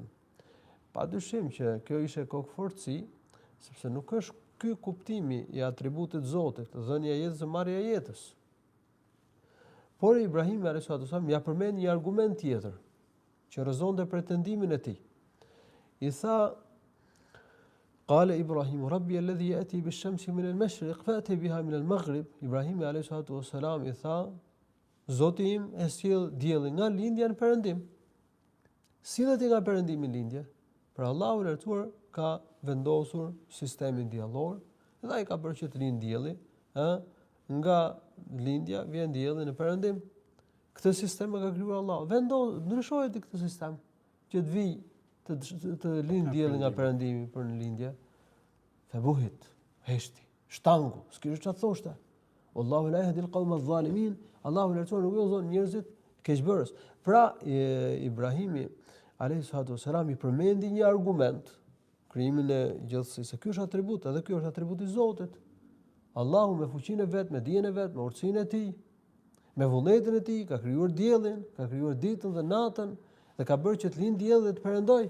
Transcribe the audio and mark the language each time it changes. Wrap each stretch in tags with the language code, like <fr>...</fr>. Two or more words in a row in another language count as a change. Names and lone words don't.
<sq>Padyshim që kjo ishte kokfortësi, sepse nuk është ky kuptimi i atributit Zotit, dhënia e jetës dhe marrja e jetës. Por Ibrahim</sq> <ar>عليه السلام</ar> <sq>ja përmend një argument tjetër që rrezonte pretendimin e tij. I tha,</sq> <ar>قال إبراهيم ربي الذي يأتي بالشمس من المشرق فأت بها من المغرب.</ar> <sq>Ibrahim</sq> <ar>عليه السلام</ar> <sq>i tha, Zoti im e sjell diellin nga lindja në perëndim. Sillet nga perëndimi në lindje. Pra Allahu i lartësuar ka vendosur sistemin diellor dhe ai ka bërë që të lind dielli, nga lindja vjen dielli në perëndim. Këtë sistem e ka krijuar Allahu. Ndryshohet këtë sistem që të vijë të lind dielli nga perëndimi për në lindje. Fabuhit, heshti, shtangu, s'kish çfarë thoshte.</sq> <ar>والله لا يهدي القوم الظالمين.</ar> <sq>Allahu lartësuar nuk udhëzon njerëzit keqbërës. Pra Ibrahimi</sq> <ar>عليه السلام</ar> <sq>i përmendi një argument, krijimin e gjithësisë. Ky është atribut, edhe ky është atributi i Zotit. Allahu me fuqinë e vet, me dijen e vet, me urtësinë e tij, me vullnetin e tij ka krijuar diellin, ka krijuar ditën dhe natën dhe ka bërë që të lindë dielli dhe të perëndojë.</sq>